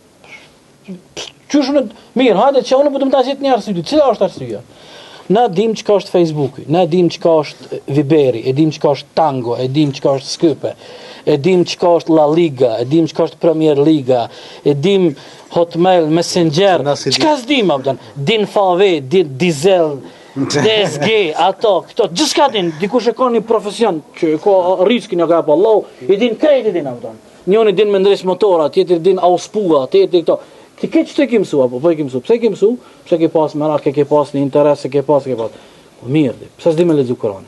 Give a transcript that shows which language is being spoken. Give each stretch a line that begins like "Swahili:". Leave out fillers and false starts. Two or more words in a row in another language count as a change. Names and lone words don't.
Albanian: Qysh mirë, hajde që unë po të më ta gjet një arsye. Cila është arsyeja? Na dim çka është Facebooki, na dim çka është Viberi, e dim çka është Tango, e dim çka është Skype, e dim çka është La Liga, e dim çka është Premier Liga, e dim Hotmail, Messenger, çka s'dim abdan, din Fave, din Diesel, DSG, ato, këto, gjithçka din, dikush e ka një profesion që ka riskin ja ka pa Allah, i din krejt din abdan. Njëri din me ndres motora, tjetri din auspua, tjetri këto. Ti ke çto ke mësua, po ke mësua. Pse ke mësua? Pse ke pas merak, ke pas një interes, ke pas. Po mirë, pse s'di me lexu Kur'anin?